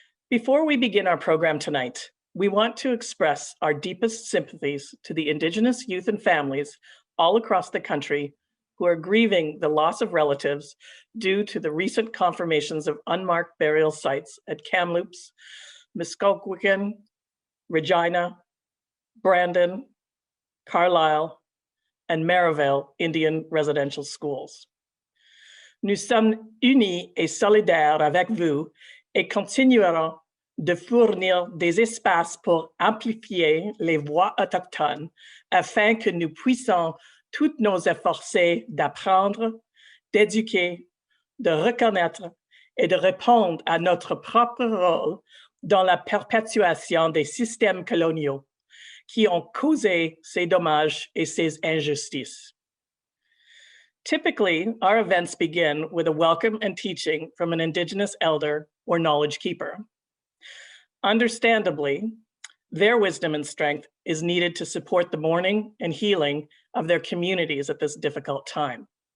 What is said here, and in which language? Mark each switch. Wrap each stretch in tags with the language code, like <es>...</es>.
<en>Before we begin our program tonight, we want to express our deepest sympathies to the Indigenous youth and families all across the country who are grieving the loss of relatives due to the recent confirmations of unmarked burial sites at Kamloops, Muskogee, Regina, Brandon, Carlisle, and Maryvale Indian Residential Schools.</en> <fr>Nous sommes unis et solidaires avec vous et continuerons de fournir des espaces pour amplifier les voix autochtones afin que nous puissions toutes nos efforcer d'apprendre, d'éduquer, de reconnaître et de répondre à notre propre rôle dans la perpétuation des systèmes coloniaux qui ont causé ces dommages et ces injustices.</fr> <en>Typically, our events begin with a welcome and teaching from an Indigenous elder or knowledge keeper. Understandably, their wisdom and strength is needed to support the mourning and healing of their communities at this difficult time.</en>